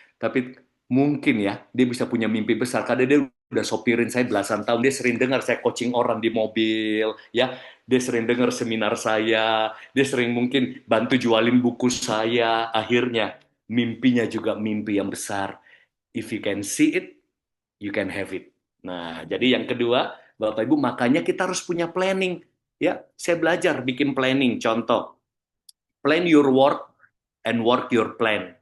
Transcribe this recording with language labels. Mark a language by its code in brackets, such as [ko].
[id] Tapi mungkin ya, dia bisa punya mimpi besar, karena dia udah sopirin saya belasan tahun, dia sering dengar saya coaching orang di mobil, ya, dia sering dengar seminar saya, dia sering mungkin bantu jualin buku saya, akhirnya mimpinya juga mimpi yang besar. [en] If you can see it, you can have it. [id] Nah, jadi yang kedua, Bapak Ibu, makanya kita harus punya planning. Ya, saya belajar bikin planning. [en] Contoh, plan your work and work your plan.